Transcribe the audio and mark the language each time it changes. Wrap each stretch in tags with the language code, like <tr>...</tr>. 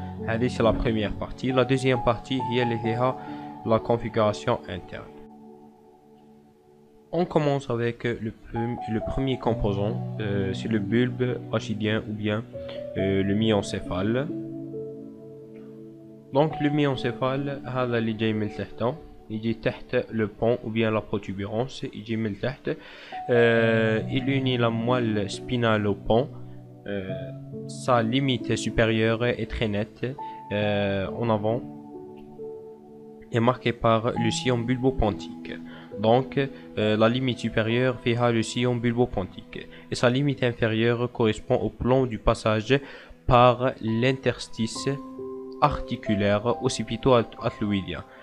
<ar>هذه</ar> <fr>c'est la première partie. La deuxième partie</fr> <ar>هي اللي فيها</ar> <fr>la configuration interne. On commence avec le premier composant, c'est le bulbe rachidien ou bien le myencéphale. Donc le myencéphale</fr> <ar>هذا اللي جاي من تحته، يجي تحت</ar> <fr>le pont ou bien la protubérance،</fr> <ar>يجي من تحت.</ar> <fr>Il unit la moelle spinale au pont. Sa limite supérieure est très nette en avant, est marquée par le sillon bulbopontique. Donc la limite supérieure fait le sillon bulbopontique et sa limite inférieure correspond au plan du passage par l'interstice articulaire occipito-atloïdien.</fr>